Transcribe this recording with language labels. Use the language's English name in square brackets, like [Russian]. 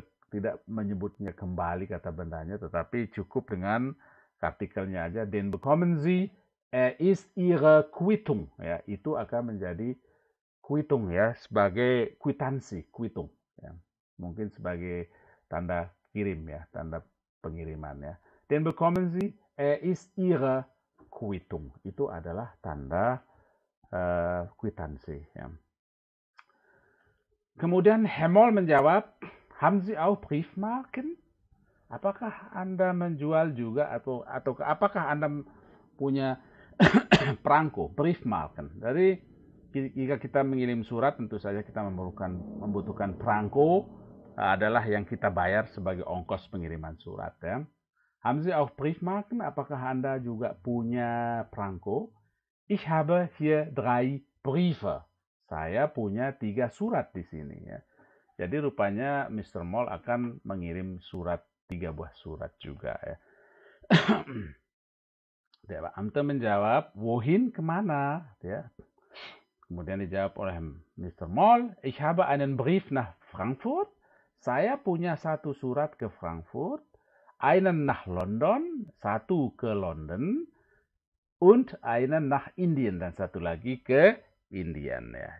[Indonesian] Tidak menyebutnya kembali kata bendanya, tetapi cukup dengan artikelnya aja. [German] Den bekommen Sie, ist Ihre Quittung, ya. [Indonesian] Itu akan menjadi Quittung, ya, sebagai kwitansi, Quittung, ya. Mungkin sebagai tanda kirim, ya, tanda pengiriman, ya. [German] Den bekommen Sie, ist Ihre Quittung. [Indonesian] Itu adalah tanda kwitansi, ya. Kemudian Herr Moll menjawab, [German] haben Sie auch Briefmarken? [Indonesian] Apakah Anda menjual juga atau apakah Anda punya perangko, Briefmarken? Dari jika kita mengirim surat, tentu saja kita membutuhkan perangko, adalah yang kita bayar sebagai ongkos pengiriman surat, ya. [German] Haben Sie auch Briefmarken? [Indonesian] Apakah Anda juga punya perangko? [German] Ich habe hier 3 Briefe. [Indonesian] Saya punya 3 surat di sini, ya. Jadi rupanya Mr. Moll akan mengirim 3 buah surat juga, ya. Der Beamte menjawab, wohin, kemana, ya. Kemudian dijawab oleh Mr. [German] Moll, ich habe einen Brief nach Frankfurt. [Indonesian] Saya punya 1 surat ke Frankfurt. [German] Einen nach London, [Indonesian] 1 ke London, [German] und einen nach Indien, [Indonesian] dan 1 lagi ke Indian, ya.